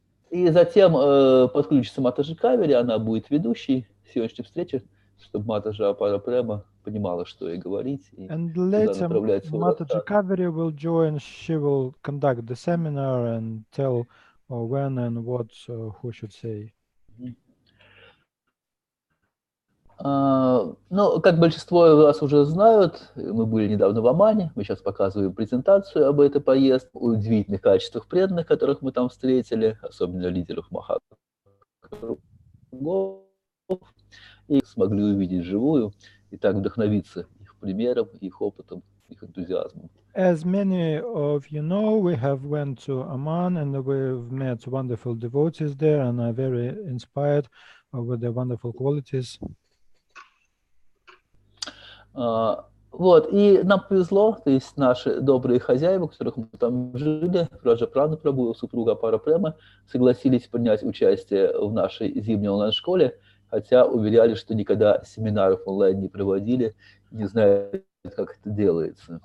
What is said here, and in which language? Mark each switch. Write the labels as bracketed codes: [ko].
[ru] И затем подключится Матаджи Кавери, она будет ведущей сегодняшней встречи, чтобы Матаджи Апара Према понимала, что ей говорить. [en] And later, Mataji Kaveri will join. She will conduct the seminar and tell when and what who should say. [ru] Ну, как большинство вас уже знают, мы были недавно в Омане, мы сейчас показываем презентацию об этой поездке, о удивительных качествах преданных, которых мы там встретили, особенно лидеров Махакругов, и смогли увидеть вживую и так вдохновиться их примером, их опытом, их энтузиазмом. [en] As many of you know, we have went to Amman and we've met wonderful devotees there and are very inspired with their wonderful qualities. [ru] Вот, и нам повезло, то есть наши добрые хозяева, которых мы там жили, Раджа Прабху, супруга Апара Према, согласились принять участие в нашей зимней онлайн-школе, хотя уверяли, что никогда семинаров онлайн не проводили, не знают, как это делается.